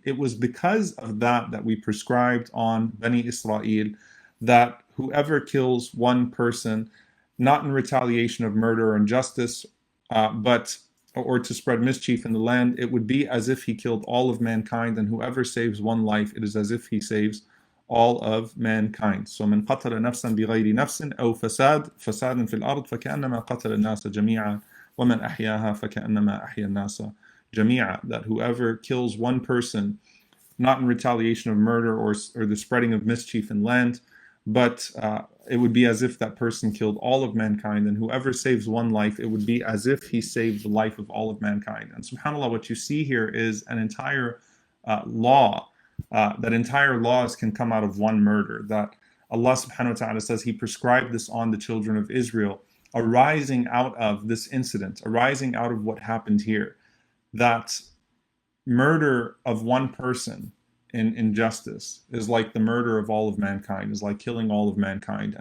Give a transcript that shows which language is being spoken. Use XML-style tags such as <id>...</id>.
<en>It was because of that we prescribed on Bani Israel that whoever kills one person, not in retaliation of murder or injustice, but or to spread mischief in the land, it would be as if he killed all of mankind, and whoever saves one life, it is as if he saves all of mankind. So</en> <ar>من قتل نفسا بغير نفس أو فساد في الأرض فكأنما قتل الناس جميعا ومن أحياها فكأنما أحيا الناس جميعا.</ar> <en>That whoever kills one person, not in retaliation of murder or the spreading of mischief in land, but it would be as if that person killed all of mankind, and whoever saves one life, it would be as if he saved the life of all of mankind. And subhanAllah, what you see here is an entire law, that entire laws can come out of one murder, that Allah subhanahu wa ta'ala says He prescribed this on the children of Israel, arising out of this incident, arising out of what happened here, that murder of one person in injustice is like the murder of all of mankind, is like killing all of mankind.</en>